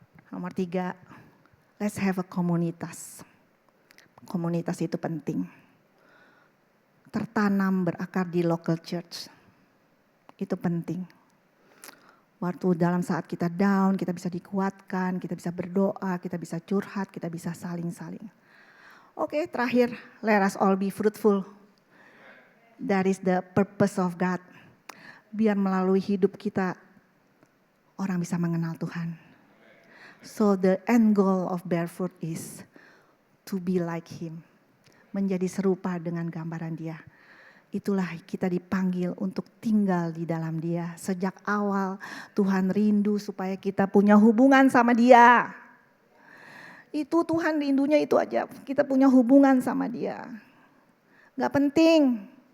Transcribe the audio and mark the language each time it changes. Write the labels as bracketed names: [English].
[Indonesian] Nomor 3, [English] let's have a [Indonesian] komunitas. Komunitas itu penting. Tertanam berakar di local church. Itu penting. Waktu dalam saat kita down, kita bisa dikuatkan, kita bisa berdoa, kita bisa curhat, kita bisa saling-saling. Oke, terakhir, [English] let us all be fruitful. That is the purpose of God. [Indonesian] Biar melalui hidup kita, orang bisa mengenal Tuhan. [English] So the end goal of bear fruit is to be like Him. [Indonesian] Menjadi serupa dengan gambaran Dia. Itulah kita dipanggil untuk tinggal di dalam Dia. Sejak awal Tuhan rindu supaya kita punya hubungan sama Dia. Itu Tuhan rindunya itu aja. Kita punya hubungan sama Dia. Gak penting.